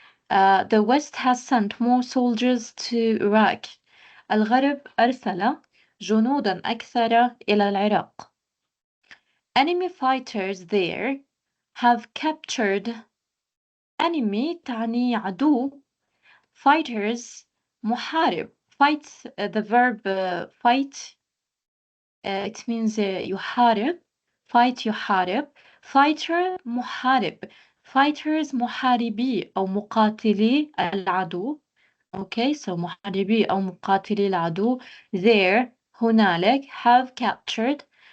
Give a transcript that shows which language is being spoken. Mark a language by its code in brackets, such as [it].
[en] The West has sent more soldiers to Iraq. [ar] الغرب أرسل جنوداً أكثر إلى العراق. [en] Enemy fighters there have captured. [ar] Enemy تعني عدو. [en] Fighters محارب. Fight, the verb fight, it means يحارب. Fight يحارب. Fighter محارب. [ar] Fighters محاربي أو مقاتلي العدو. Okay, so محاربي أو مقاتلي العدو there هنالك [en] have captured.